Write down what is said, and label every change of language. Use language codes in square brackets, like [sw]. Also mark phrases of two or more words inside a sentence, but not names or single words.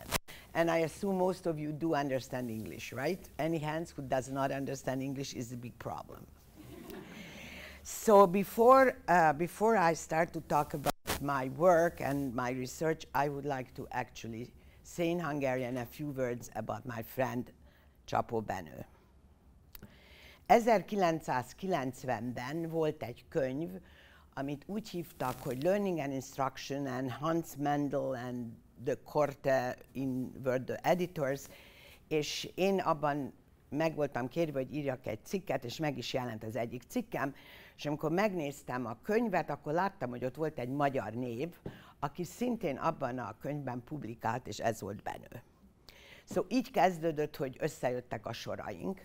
[en] And I assume most of you do understand English, right? Any hands who does not understand English is a big problem. So before I start to talk about my work and my research, I would like to actually say in Hungarian a few words about my friend Csapó Benő. [hu] 1990-ben volt egy könyv, amit úgy hívtak, hogy Learning and Instruction, [en] and Hans Mendel and the Korte were the editors, [hu] és én abban meg voltam kérve, hogy írjak egy cikket, és meg is jelent az egyik cikkem, és amikor megnéztem a könyvet, akkor láttam, hogy ott volt egy magyar név, aki szintén abban a könyvben publikált, és ez volt Benő. Szóval így kezdődött, hogy összejöttek a soraink.